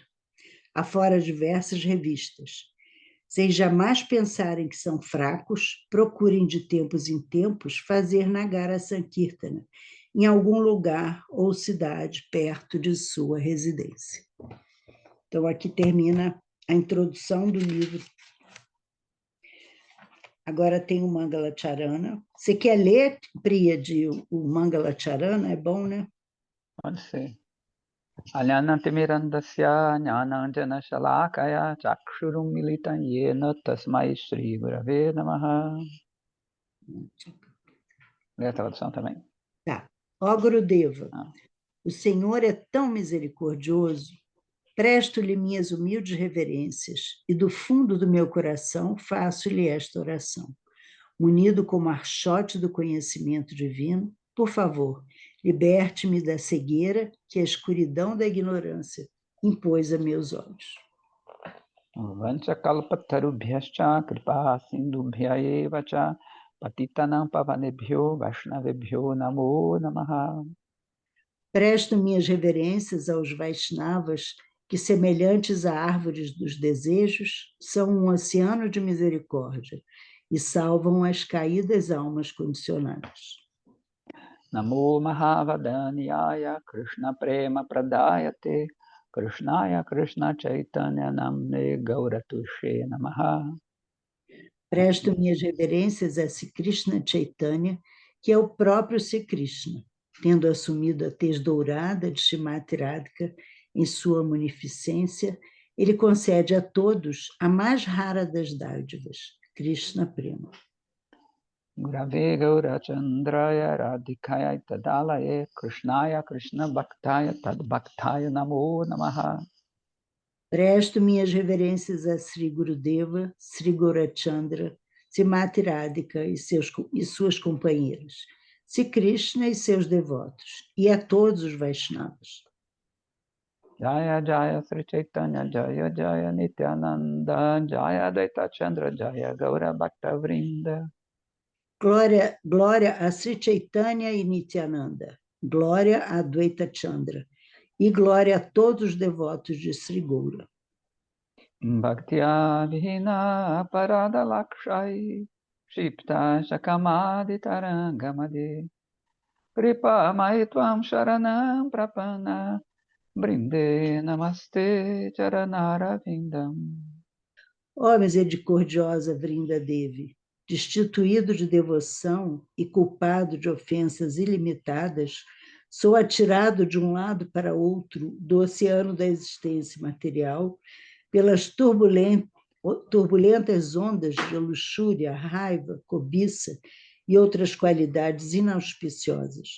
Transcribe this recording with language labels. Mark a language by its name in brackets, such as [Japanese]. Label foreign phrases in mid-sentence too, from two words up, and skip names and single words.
[Portuguese] Afora diversas revistas. Sem jamais pensarem que são fracos, procurem de tempos em tempos fazer Nagara Sankirtana em algum lugar ou cidade perto de sua residência. Então, aqui termina a introdução do livro. Agora tem o Mangala Charana. Você quer ler, Priya, o Mangala Charana? É bom, né? Pode ser. [Sanskrit] अज्ञानतिमिरान्धस्य ज्ञानाञ्जन शलाकया चक्षुरुन् मीलितं येन तस्मै श्री गुरवे नमः. [Portuguese] Lê a tradução também. Tá. Ó Gurudeva, o Senhor é tão misericordioso, presto-lhe minhas humildes reverências e do fundo do meu coração faço-lhe esta oração. Munido com o marchote do conhecimento divino, por favor, liberte-me da cegueira que a escuridão da ignorância impôs a meus olhos. [Sanskrit] वाञ्छाकल्पतरुभ्यश्च कृपा सिन्धुभ्य एव च पतितानां पावनेभ्यो वैष्णवेभ्यो नमो नमः. [Portuguese] Presto minhas reverências aos Vaishnavas, que, semelhantes a árvores dos desejos, são um oceano de misericórdia e salvam as caídas almas condicionadas. [Sanskrit] नमो महावदान्याय कृष्ण प्रेम प्रदायते कृष्णाय कृष्ण चैतन्य नाम्ने गौरत्विषे नमः. [Portuguese] Presto minhas reverências a Sri Krishna Chaitanya, que é o próprio Sri Krishna, tendo assumido a tez dourada de Srimati Radhika em sua munificência, ele concede a todos a mais rara das dádivas, [Sanskrit] कृष्ण प्रेम. गुरवे गौरचन्द्राय राधिकायै तदालये कृष्णाय कृष्ण भक्ताय तद्भक्ताय नमो नमः. [Portuguese] Presto minhas reverências a Sri Gurudeva, Sri Gaurachandra, Srimati Radhika e suas companheiras, Sri Krishna e seus devotos, e a todos os Vaishnavas. [Bangla] জয় জয় শ্রী চৈতন্য জয় জয় নিত্যানন্দ জয় অদ্বৈত চন্দ্র জয় গৌর ভক্ত বৃন্দ. [Portuguese] Glória, glória a Sri Chaitanya e Nityananda, glória a Advaita Chandra, e glória a todos os devotos de Sri Gaura. [Sanskrit] भक्त्या विहीना अपराध लक्षैः क्षिप्ताश् च कामादि तरङ्गमध्ये कृपामयि त्वां शरणं प्रपन्ना वृन्दे नमस्ते चरणार विन्दम्. [Portuguese] Ó misericordiosa Vrinda Devi, destituído de devoção e culpado de ofensas ilimitadas, sou atirado de um lado para outro do oceano da existência material pelas turbulentas ondas de luxúria, raiva, cobiça e outras qualidades inauspiciosas.